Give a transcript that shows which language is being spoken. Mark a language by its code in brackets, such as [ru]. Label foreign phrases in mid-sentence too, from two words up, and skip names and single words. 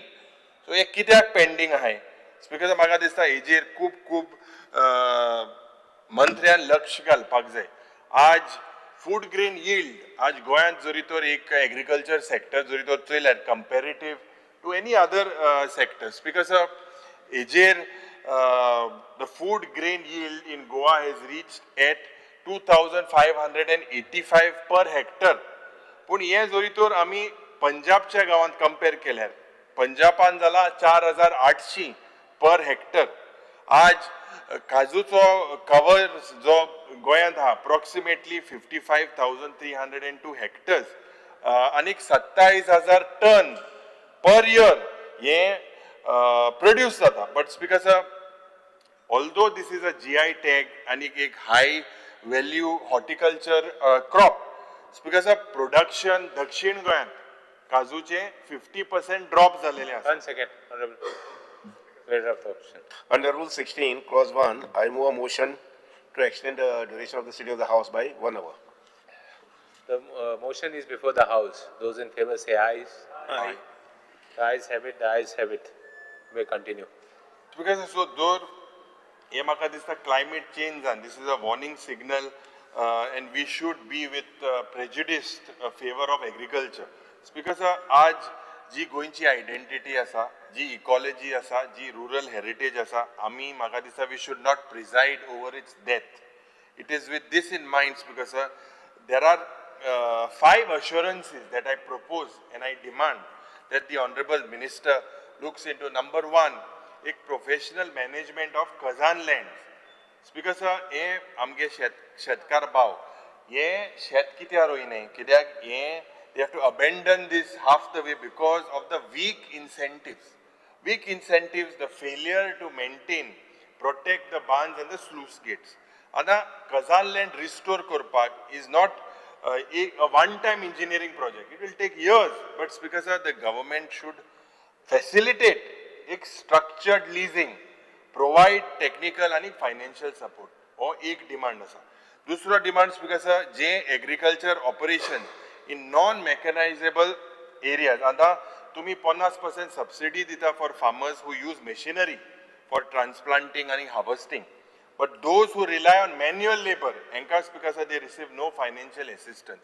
[kok] सो हे कित्याक पेंडींग आहाय? स्पीकर म्हाका दिसता हेजेर खूब खूब मंत्र्यान लक्ष घालपाक जाय. [en] आज food grain yield [kok] आज गोंयांत जरी तर एक [en] agriculture sector [kok] जरी तर चोयल्यार [en] comparative to any other sector speaker हेजेर the food grain yield in Goa has reached at 2,585 per hectare. [kok] पूण हे जोरी तर आमी पंजाबच्या गांवांत कंपेर केल्यार पंजाबान जाला 4,800 [en] per hectare. [kok] आज काजूचो कवर जो गोंयांत आहा अप्रॉक्सिमेटली 55,302 हेक्टर्स आनी 27,000 टन [en] per year [kok] हे प्रोड्यूस जाता. [en] but because although this is a GI tag and एक high value horticulture crop, because of production [kok] दक्षिण गोंयांत काजूचे 50% ड्रॉप झालेले आसा. [en] 1 second, Honorable. Leader of the opposition. Under Rule 16, Clause 1, I move a motion to extend the duration of the sitting of the House by 1 hour. The motion is before the House. Those in favor say aye. Aye. The ayes have it, the ayes have it. We continue. Because so door [kok] हे म्हाका दिसता [en] climate change and this is a warning signal and we should be with prejudiced favor of agriculture. [kok] Because आज जी गोंयची आयडेंटिटी आसा, जी इकॉलॉजी आसा, जी [en] rural heritage [kok] आसा, आमी म्हाका दिसता [en] we should not preside over its death. It is with this in mind because there are 5 assurances that I propose and I demand that the Honorable Minister looks into. Number 1, एक professional management of khazan land. बिकॉज [kok] हे आमगे शेतकार भाव हे शेत कित्याक रोयनाय कित्याक हे [en] they have to abandon this half the way because of the weak incentives, the failure to maintain, protect the barns and the sluice gates. आता khazan land restore करपाक is not a one-time engineering project. It will take years, but because the government should facilitate एक structured leasing, provide technical and financial support. [kok] हो एक डिमांड आसा. [en] दुसरो demand because जे agriculture operation in non mechanizable areas [kok] आता तुम्ही [en] 50% subsidy दिता for farmers who use machinery for transplanting आणि हार्वेस्टिंग. but those who rely on manual labour हेंकाच because they receive no financial assistance.